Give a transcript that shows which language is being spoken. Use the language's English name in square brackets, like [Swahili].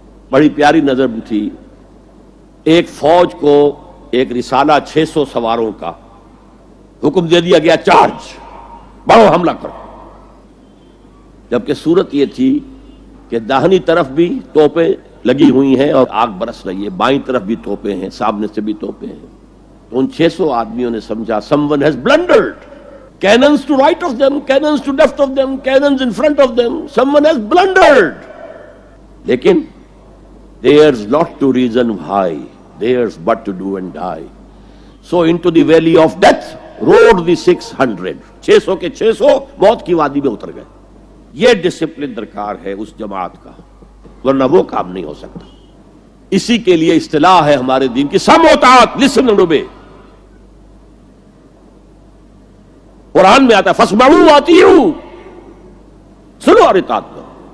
[Urdu] بڑی پیاری نظر تھی. ایک فوج کو ایک رسالہ 600 سواروں کا، حکم دے دیا گیا چارج، بڑھو حملہ کرو. جبکہ صورت یہ تھی کہ داہنی طرف بھی توپیں لگی ہوئی ہیں اور آگ برس رہی ہے، بائیں طرف بھی توپیں ہیں، سامنے سے بھی توپیں ہیں. تو ان 600 آدمیوں نے سمجھا [English] someone has blundered. Cannons to right of them, cannons to left of them, cannons in front of them. Someone has blundered. لیکن there's not to reason why, there's but to do and die. So into the valley of death rode the 600. [Urdu] 600 کے 600 موت کی وادی میں اتر گئے. یہ discipline درکار ہے اس جماعت کا، ورنہ وہ کام نہیں ہو سکتا. اسی کے لیے اصطلاح ہے ہمارے دین کی سم و طاعت، [English] Listen and obey. [Urdu] قرآن میں آتا ہے [Arabic] فاسمعوا واطیعوا، [Urdu] سنو اور اطاعت کرو.